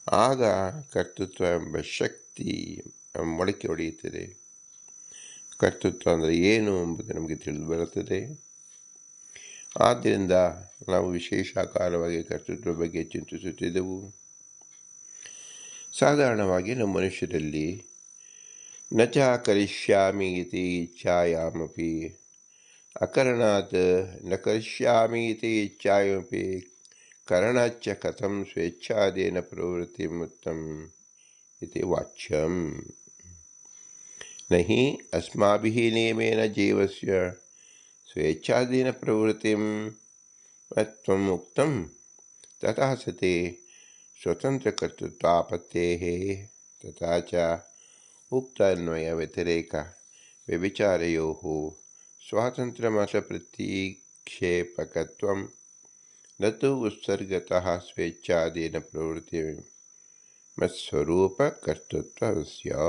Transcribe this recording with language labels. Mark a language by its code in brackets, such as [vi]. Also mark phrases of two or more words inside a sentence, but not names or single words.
[kn] ಆಗ ಕರ್ತೃತ್ವ ಎಂಬ ಶಕ್ತಿ ಮೊಳಕೆ ಹೊಡೆಯುತ್ತದೆ. ಕರ್ತೃತ್ವ ಅಂದರೆ ಏನು ಎಂಬುದು ನಮಗೆ ತಿಳಿದು ಬರುತ್ತದೆ. ಆದ್ದರಿಂದ ನಾವು ವಿಶೇಷಾಕಾರವಾಗಿ ಕರ್ತೃತ್ವ ಬಗ್ಗೆ ಚಿಂತಿಸುತ್ತಿದ್ದೆವು. ಸಾಧಾರಣವಾಗಿ ನಮ್ಮ ಮನುಷ್ಯರಲ್ಲಿ [sa] ನ ಚ ಕರಿಷ್ಯಾಮಿ ಇತಿ ಇಚ್ಛಾಯಾಮಪಿ ಅಕರಣಾತ್ ನ ಕರಿಷ್ಯಾಮಿ ಇತಿ ಇಚ್ಛಾಯಾಮಪಿ ಕರಣಾಚ್ಚ ಕಥಂ ಸ್ವೇಚ್ಛಾದೇನ ಪ್ರವೃತ್ತಿ ಮುಕ್ತಂ ಇತಿ ವಾಚ್ಯಂ. ನಹಿ ಅಸ್ಮಾಭಿಃ ನಿಯಮೇನ ಜೀವಸ್ಯ ಸ್ವೇಚ್ಛಾದೇನ ಪ್ರವೃತ್ತಿಂ ತ್ವಂ ಉಕ್ತಂ ತಥಾ ಸತಿ ಸ್ವತಂತ್ರಕರ್ತೃತ್ವಾಪತ್ತೇಃ ತಥಾ ಚ ಉಕ್ತಾನ್ವಯ ವ್ಯತಿರೇಕ ವ್ಯಭಿಚಾರಯೋಃ ಸ್ವಾತಂತ್ರ್ಯಮಸಪ್ರತಿಕ್ಷೇಪಕತ್ವಂ ನ ತು ಉತ್ಸರ್ಗತಃ ಸ್ವೇಚ್ಛಾದೇನ ಪ್ರವೃತ್ತಿ ಮತ್ಸ್ವರೂಪ ಕರ್ತೃತ್ವಸ್ಯ.